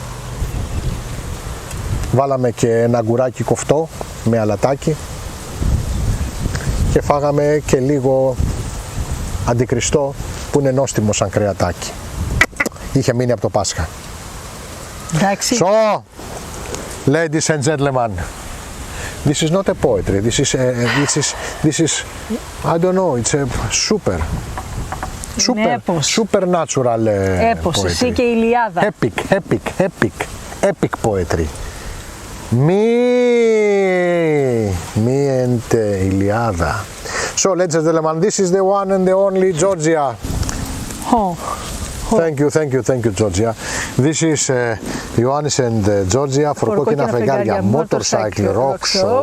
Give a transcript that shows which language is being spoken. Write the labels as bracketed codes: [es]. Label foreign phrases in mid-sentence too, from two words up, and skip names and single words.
[el] Βάλαμε και ένα αγκουράκι κοφτό με αλατάκι. Και φάγαμε και λίγο αντικριστό που είναι νόστιμο σαν κρεατάκι. Είχε μείνει από το Πάσχα. Εντάξει. [en] So, ladies and gentlemen, this is not a poetry. This is I don't know. It's a supernatural [el] Έπος, εσύ και η Ηλιάδα. [en] Epic poetry. Me and Iliada. So, ladies and gentlemen, this is the one and the only Georgia. Thank you, Georgia. This is Ioannis and Georgia for Κόκκινα Φεγγάρια Motorcycle Rock Show.